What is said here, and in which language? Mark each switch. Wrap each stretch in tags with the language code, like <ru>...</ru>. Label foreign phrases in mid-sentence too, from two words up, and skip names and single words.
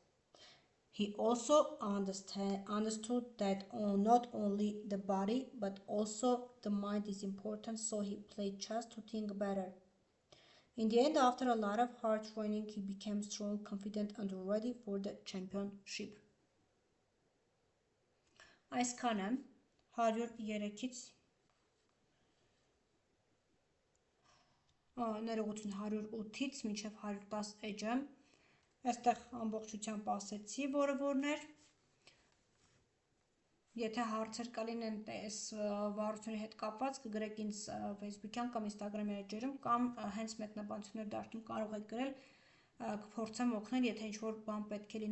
<en>He also understood that not only the body but also the mind is important, so he played chess to think better. In the end, after a lot of hard training, he became strong, confident, and ready for the championship.</en> <hy>Այսքան է 103-ից ներողություն 108-ից մինչև 110 էջը այստեղ ամբողջությամբ ասեցի, որը որներ եթե հարցեր կլինեն այս վարությունների հետ կապված կգրեք ինձ Facebook-յան կամ Instagram-ի էջերում կամ հենց մեկնաբանություններ դաշտում կարող եք գրել կփորձեմ օգնել, եթե ինչ-որ բան պետք է</hy>